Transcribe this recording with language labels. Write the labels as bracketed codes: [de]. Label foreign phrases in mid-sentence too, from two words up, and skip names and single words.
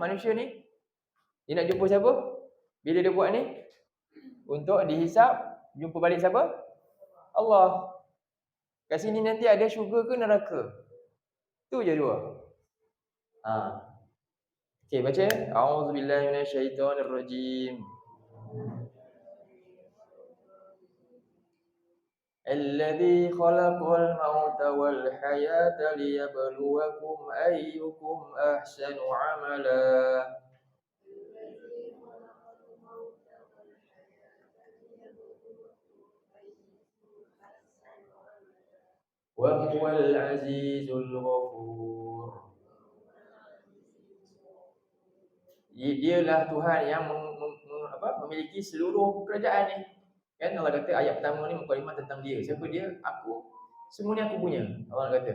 [ms] Manusia ni dia nak jumpa siapa? Bila dia buat ni untuk dihisap, jumpa balik siapa? Allah. Kat sini nanti ada syurga ke neraka? Tu je dua. Okey, baca. [ar] أعوذ بالله من الشيطان الرجيم. الذي خلق الموت والحياة ليبلوكم أيكم أحسن عملا. وهو العزيز الغفور. [ms] Dialah Tuhan yang memiliki seluruh kerajaan ni. Kan Allah kata ayat pertama ni mukadimah tentang dia. Siapa dia? Aku. Semua ni aku punya. Allah kata.